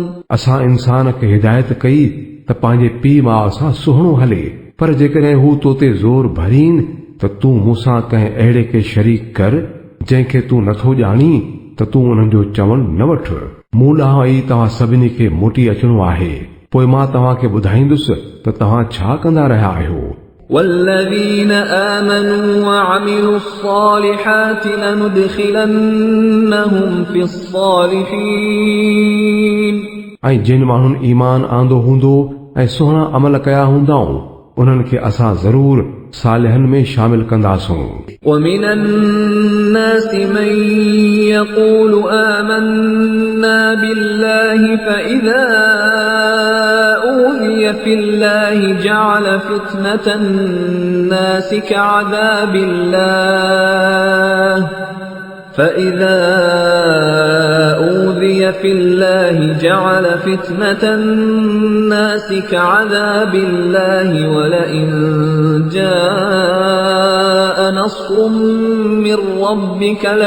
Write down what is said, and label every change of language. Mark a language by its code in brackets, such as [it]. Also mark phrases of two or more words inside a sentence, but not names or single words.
[sd] असां इंसान खे हिदायत कई त पंहिंजे पीउ माउ सां सुहिणो हले पर जेकॾहिं हू तो ते ज़ोर भरीन त तूं मूंसां कंहिं अहिड़े खे शरीक कर जंहिंखे तूं नथो ॼाणी त तूं उन्हनि जो चवण न वठ। मूं ॾांहुं ई तव्हां सभिनी खे मोटी अचणो आहे पोइ मां तव्हांखे ॿुधाईंदुसि त तव्हां छा कंदा रहिया आहियो। [ar] والذين آمنوا وعملوا الصالحات لندخلنهم في الصالحين। [sd] ऐं जिन माण्हुनि ईमान आंदो हूंदो ऐं सुहिणा अमल कया हूंदाऊं उन्हनि खे असां ज़रूर सालिहनि में शामिल कंदासूं। [ar] ومن الناس من يقول آمنا بالله فإذا أوذي في الله جعل فتنة الناس كعذاب الله فإذا أوذي في الله جعل فتنة الناس كعذاب الله ولئن جاء نصر من ربك